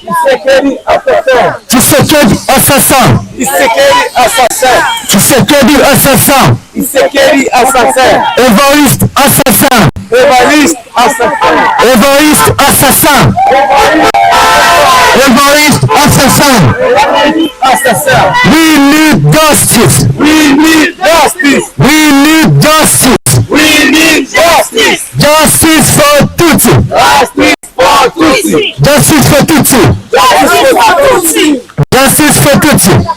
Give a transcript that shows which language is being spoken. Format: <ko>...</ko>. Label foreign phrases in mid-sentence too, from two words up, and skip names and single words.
<en>Tshisekedi assassin. Tshisekedi assassin. Évariste assassin. Évariste assassin. Évariste assassin. We need justice. We need justice. Justice for Tutsi. Justice for Tutsi. Justice for Tutsi.</en>